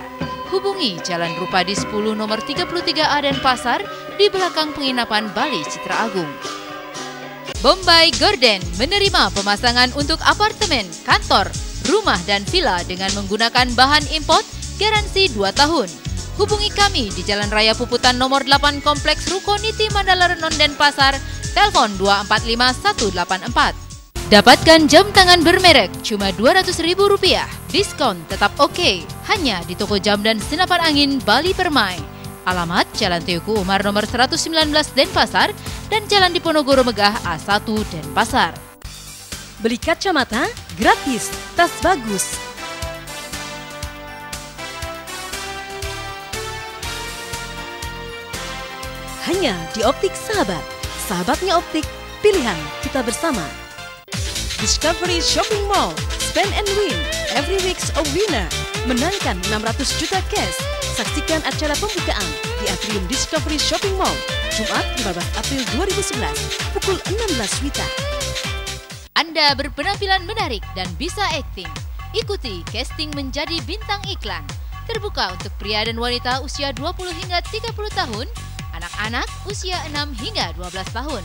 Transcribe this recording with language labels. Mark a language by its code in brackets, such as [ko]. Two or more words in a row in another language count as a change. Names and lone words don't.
[id] Hubungi Jalan Rupadi 10 nomor 33A Denpasar di belakang penginapan Bali Citra Agung. Bombay Garden menerima pemasangan untuk apartemen, kantor, rumah dan villa dengan menggunakan bahan import garansi 2 tahun. Hubungi kami di Jalan Raya Puputan nomor 8 Kompleks Rukoniti Mandala Renon Denpasar, telepon 245184. Dapatkan jam tangan bermerek cuma Rp200.000. Diskon tetap oke, hanya di toko jam dan senapan angin Bali Permai. Alamat Jalan Teguh Umar nomor 119 Denpasar dan Jalan Diponegoro Megah A1 Denpasar. Beli kacamata gratis, tas bagus. Hanya di Optik Sahabat. Sahabatnya optik, pilihan kita bersama. [en] Discovery Shopping Mall, spend and win, every week's a winner. [id] Menangkan 600 juta cash. Saksikan acara pembukaan di Atrium Discovery Shopping Mall, Jumat 15 April 2011, pukul 16 WITA. Anda berpenampilan menarik dan bisa akting. Ikuti casting menjadi bintang iklan. Terbuka untuk pria dan wanita usia 20 hingga 30 tahun, anak-anak usia 6 hingga 12 tahun.